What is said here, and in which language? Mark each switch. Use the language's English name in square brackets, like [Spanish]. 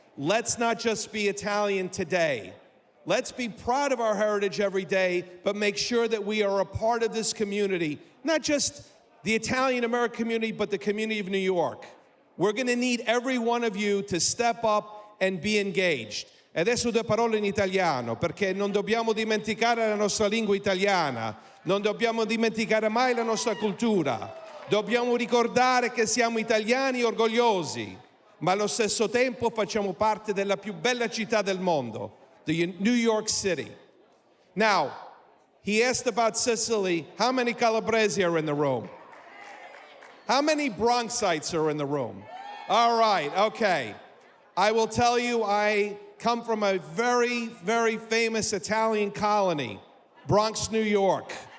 [English] Let's not just be Italian today. Let's be proud of our heritage every day, but make sure that we are a part of this community. Not just the Italian-American community, but the community of New York. We're going to need every one of you to step up and be engaged. [Italian] E adesso due parole in italiano, perché non dobbiamo dimenticare la nostra lingua italiana, non dobbiamo dimenticare mai la nostra cultura. Dobbiamo ricordare che siamo italiani orgogliosi, ma allo stesso tempo facciamo parte della più bella città del mondo, the New York City. [English] Now, he asked about Sicily. How many Calabresi are in the room? How many Bronxites are in the room? All right, okay. I will tell you, I come from a very, very famous Italian colony, Bronx, New York.